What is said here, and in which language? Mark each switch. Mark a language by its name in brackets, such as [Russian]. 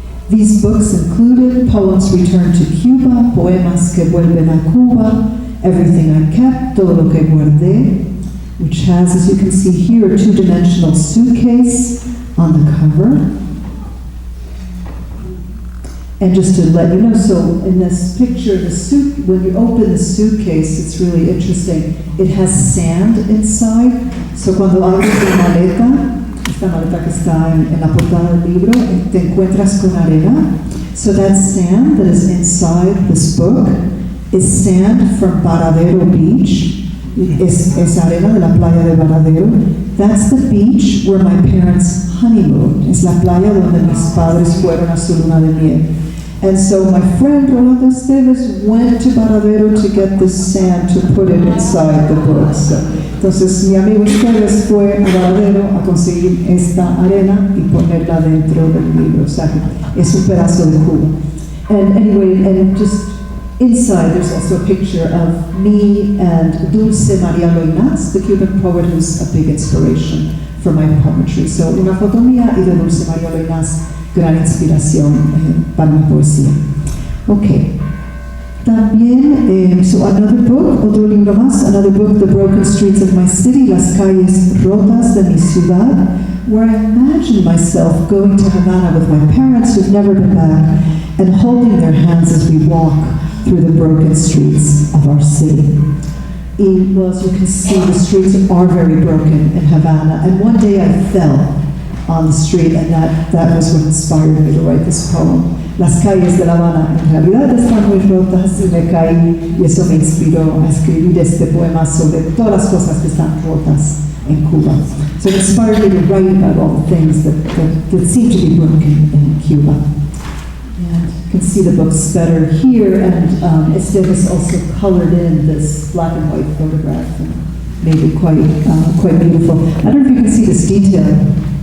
[English] These books included Poems Returned to Cuba, Poemas que vuelven a Cuba, Everything I Kept, Todo lo que guardé, which has, as you can see here, a two-dimensional suitcase on the cover. And just to let you know, so in this picture, when you open the suitcase, it's really interesting. It has sand inside. [Spanish] So cuando abres la maleta, esta maleta que está en la portada del libro, te encuentras con arena. [English] So that sand that is inside this book is sand from Varadero Beach. [Spanish] Es arena de la playa de Varadero. [English] That's the beach where my parents honeymooned. [Spanish] Es la playa donde mis padres fueron a su luna de miel. [English] And so my friend Rolando Esteves went to Varadero to get this sand to put it inside the book. [Spanish] So, entonces mi amigo Esteves fue a Varadero a conseguir esta arena y ponerla dentro del libro. O sea, es un pedazo de Cuba. [English] And anyway, and just inside there's also a picture of me and Dulce Maria Loinaz, the Cuban poet who's a big inspiration for my poetry. [Spanish] So una foto mía y de Dulce Maria Loinaz, gran inspiración para mi poesía. [English] Ok. También, so another book, otro libro más, another book, The Broken Streets of My City, Las Calles Rotas de mi Ciudad, where I imagined myself going to Havana with my parents who've never been back and holding their hands as we walk through the broken streets of our city. Well, as you can see, the streets are very broken in Havana, and one day I fell on the street, and that was what inspired me to write this poem. [Spanish] Las calles de La Habana en realidad están muy rotas y me caí, y eso me inspiró a escribir este poema sobre todas las cosas que están rotas en Cuba. [English] So it inspired me to write about all the things that seem to be broken in Cuba. And you can see the books better here, and Esteves also colored in this black and white photograph and made it quite beautiful. I don't know if you can see this detail.